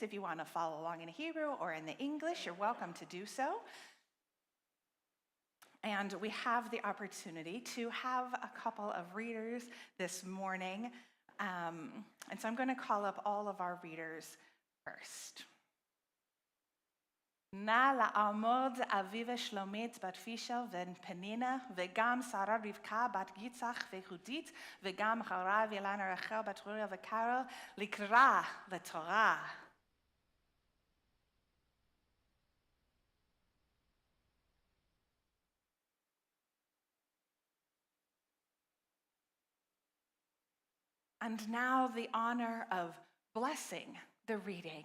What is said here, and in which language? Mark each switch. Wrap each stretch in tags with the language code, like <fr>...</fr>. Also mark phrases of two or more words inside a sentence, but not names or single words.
<en>If you want to follow along in Hebrew or in the English, you're welcome to do so. And we have the opportunity to have a couple of readers this morning. And so I'm going to call up all of our readers first.</en> <he>נא לעמוד אביבה שלומית בת פישל ובן פנינה, וגם שרה רבקה בת גיצח וחודית, וגם הרב ילנה רחל בת רויה וקרל, לקרא לתורה.</he> <en>And now the honor of blessing the reading.</en>